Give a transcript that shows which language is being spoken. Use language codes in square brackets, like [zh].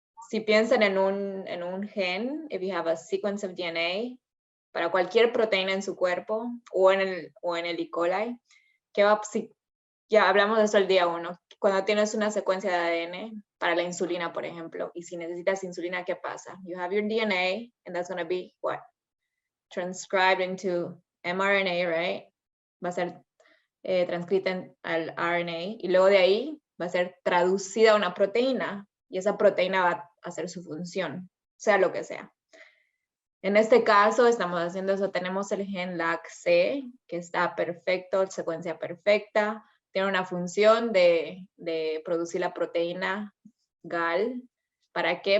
[es] Si piensan en un gen, [en] if you have a sequence of DNA, [es] para cualquier proteína en su cuerpo, o en el E. coli, ya hablamos de eso el día 1, cuando tienes una secuencia de ADN, para la insulina, por ejemplo, y si necesitas insulina, ¿qué pasa? [en] You have your DNA, and that's going to be what? Transcribed into mRNA, right? [es] Va a ser transcrita al RNA, y luego de ahí va a ser traducida a una proteína, y esa proteína va a hacer su función, sea lo que sea. En este caso estamos haciendo eso, tenemos el gen LAC-C, que está perfecto, secuencia perfecta, tiene una función de producir la proteína GAL. ¿Para qué?